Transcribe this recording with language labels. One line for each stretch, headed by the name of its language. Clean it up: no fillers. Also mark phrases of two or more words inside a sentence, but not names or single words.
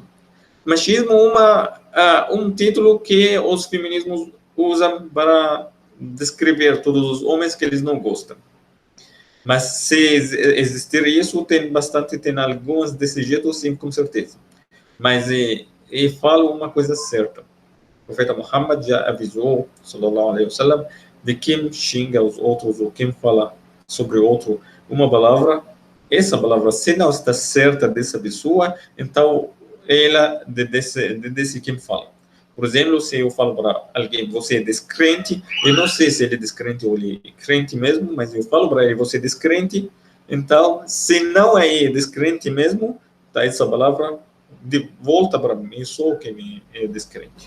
Portuguese: Machismo é um título que os feminismos usam para descrever todos os homens que eles não gostam. Mas se existir isso, tem algumas desse jeito, sim, com certeza. Mas e falo uma coisa certa. O profeta Muhammad já avisou,
Arabic: صلى الله عليه وسلم,
Portuguese: de quem xinga os outros ou quem fala sobre outro uma palavra, essa palavra, se não está certa dessa pessoa, então ela desse quem fala. Por exemplo, se eu falo para alguém, você é descrente, eu não sei se ele é descrente ou ele é crente mesmo, mas eu falo para ele, você é descrente, então, se não é descrente mesmo, tá, essa palavra de volta para mim, eu sou quem é descrente.